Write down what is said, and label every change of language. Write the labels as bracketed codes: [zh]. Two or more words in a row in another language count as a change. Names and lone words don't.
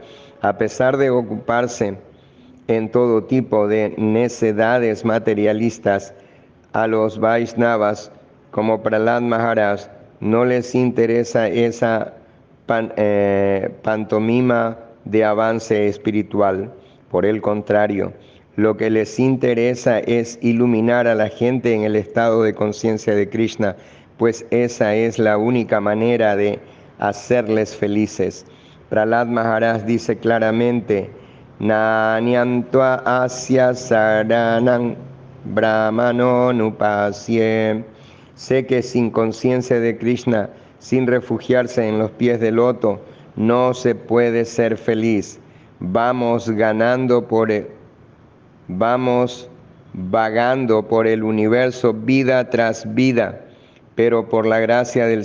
[es] A pesar de ocuparse en todo tipo de necedades materialistas, a los Vaishnavas como Prahlad Maharaj no les interesa esa pantomima de avance espiritual. Por el contrario, lo que les interesa es iluminar a la gente en el estado de conciencia de Krishna, pues esa es la única manera de hacerles felices. Prahlad Maharaj dice claramente, [sa] Nanyantva asya saranam brahmano nupasye. [es] Sé que sin conciencia de Krishna, sin refugiarse en los pies del loto, no se puede ser feliz. Vamos vagando por el universo vida tras vida, pero por la gracia del